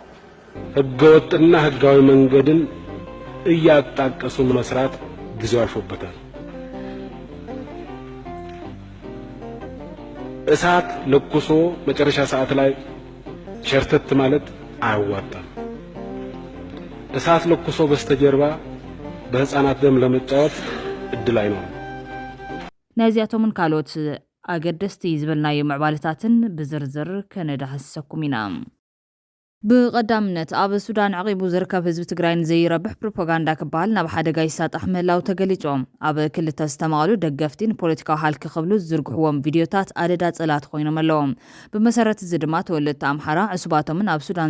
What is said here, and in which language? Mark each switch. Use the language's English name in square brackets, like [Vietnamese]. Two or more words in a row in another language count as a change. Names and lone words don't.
[Amharic] ህገወጥና ህጋዊ መንገድን እያጣቀሱ መስራት ጊዜው አልፎበታል። እሳት ለኩሶ መጨረሻ ሰዓት ላይ ሸርተት ማለት አያዋጣም። እሳት ለኩሶ በስተጀርባ በህፃናት ደም ለመጫወት እድል አይኖርም። [Tigrinya] ነዚያቶምን ካልኦት ኣገደስቲ ዝብልናዮ ምዕባለታትን ብዝርዝር ከነዳህሰኩም ኢና ብቀዳምነት ኣብ ሱዳን ዓቂቡ ዝርከብ ህዝቢ ትግራይ ንዘይረብሕ ፕሮፓጋንዳ ክበሃል ናብ ሓደጋ ይሳጣሕ ምህላው ተገሊጾም ኣብ ክልተ ዝተማሉ ደገፍቲን ፖለቲካዊ ሃልኪ ክብሉ ዝዝርግሕዎም ቪድዮታት ኣደዳ ጸላት ኮይኖም ኣለዎም ብመሰረት እዚ ድማ ተወለድቲ ኣምሓራ ዕሱባቶምን ኣብ ሱዳን